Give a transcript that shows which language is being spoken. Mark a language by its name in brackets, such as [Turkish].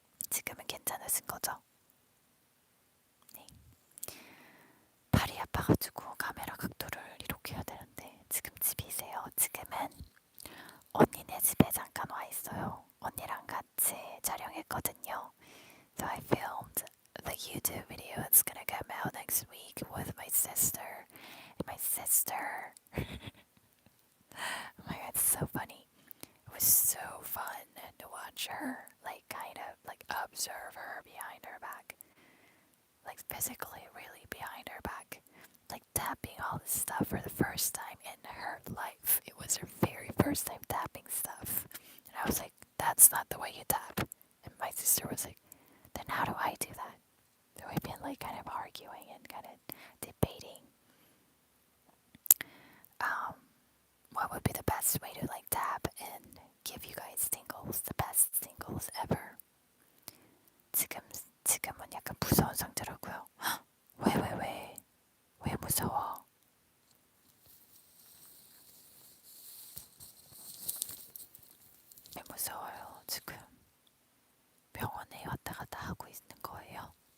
[Korean] 지금은 괜찮으신 거죠? 네. 팔이 아파가지고 카메라 각도를 이렇게 해야 되는데 지금 집이세요? 지금은 언니네 집에 잠깐 와 있어요. 언니랑 같이 촬영했거든요. [English] So I filmed the YouTube video that's gonna come out next week with my sister. And my sister, oh my god, it's so funny. It was so fun to watch her, observe her behind her back. Physically, really behind her back. Tapping all this stuff for the first time in her life. It was her very first time tapping stuff. And I was like, that's not the way you tap. And my sister was like, then how do I do that? So we've been kind of arguing and kind of debating what would be the best way to tap and give you guys tingles, the best tingles ever. [Korean] 지금은 약간 무서운 상태라고요. 왜 무서워? 왜 무서워요? 지금 병원에 왔다 갔다 하고 있는 거예요.